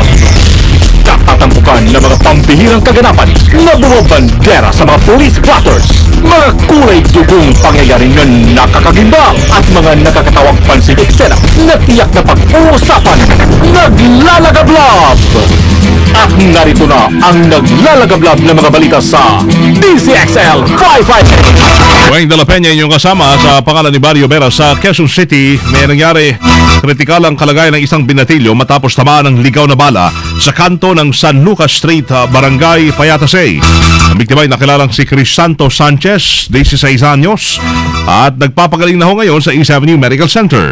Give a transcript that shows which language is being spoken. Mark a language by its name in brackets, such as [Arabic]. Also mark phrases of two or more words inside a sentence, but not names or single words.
[Filipino] Natatampukan ng mga pambihirang kaganapan na bumabandera sa mga police blotters, mga kulay dugong pangyayaring na nakakagimbang at mga nakakatawang pansing eksena na tiyak na pag-uusapan. Naglalagablog! At narito na ang naglalagablog na mga balita sa DZXL 558. Wayne de la Peña inyong kasama sa pangalan ni Barrio Vera sa Quezon City. May nangyari kritikal ang kalagayan ng isang binatilyo matapos tamaan ng ligaw na bala sa kanto ng San Lucas Street, Barangay Payatasay. Ang biktima ay nakilalang si Crisanto Sanchez, 16 anyos, at nagpapagaling na ho ngayon sa East Avenue Medical Center.